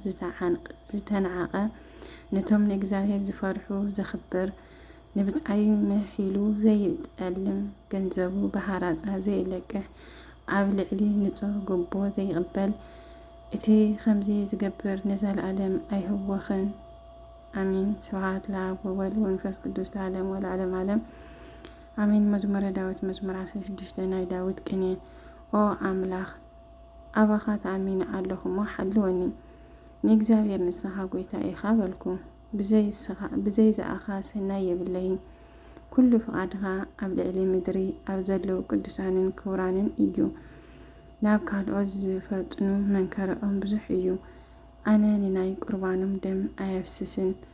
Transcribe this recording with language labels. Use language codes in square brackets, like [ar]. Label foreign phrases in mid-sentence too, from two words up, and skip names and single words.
[ti] ዝተነዓቐ ነቶም ንእግዚአብሔር ዝፈርሑ ዘኽብር ንብጻይ መሒሉ ዘይጠልም ገንዘቡ በሃራፃ ዘይለቅሕ ኣብ ልዕሊ ንጹህ ግቦ ዘይቕበል እቲ ከምዚ ዝገብር ንዘለዓለም ኣይህወኽን። አሜን። [gez] ስብሐት ለአብ ወወልድ ወመንፈስ ቅዱስ ለዓለም ወለዓለም ዓለም አሜን። መዝሙረ ዳዊት [ti] መዝሙር 16 ናይ ዳዊት ቅኔ። ኦ አምላኽ ኣባኻ ተኣሚነ ኣለኹ እሞ ሓልወኒ፣ ንእግዚአብሔር ንስኻ ጎይታ ኢኻ በልኩ። ብዘይ ዝኣኻ ሰናይ የብለይን። ኩሉ ፍቓድኻ ኣብ ልዕሊ ምድሪ ኣብ ዘለዉ ቅዱሳንን ክቡራንን እዩ። ናብ ካልኦት ዝፈጥኑ መንከርኦም ብዙሕ እዩ። ኣነ ንናይ ቁርባኖም ደም ኣየፍስስን፣